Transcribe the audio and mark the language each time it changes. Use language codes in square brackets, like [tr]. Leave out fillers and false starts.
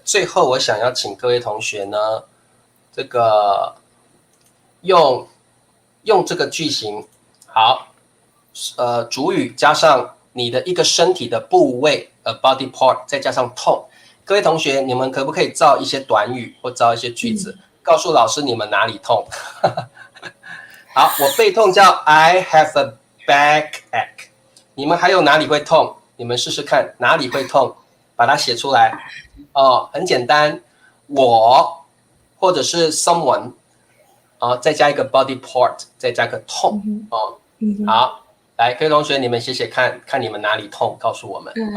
[zh] 最后我想要请各位同学呢，这个用这个句型。好，主语加上你的一个身体的部位body part， 再加上痛。各位同学，你们可不可以造一些短语或造一些句子，告诉老师你们哪里痛？好，我背痛叫 [en] I have a backache。 [zh] 你们还有哪里会痛？你们试试看哪里会痛，把它写出来。很简单，我或者是 someone，再加一个 body part， 再加个痛好，来，各位同学，你们写写看，看你们哪里痛，告诉我们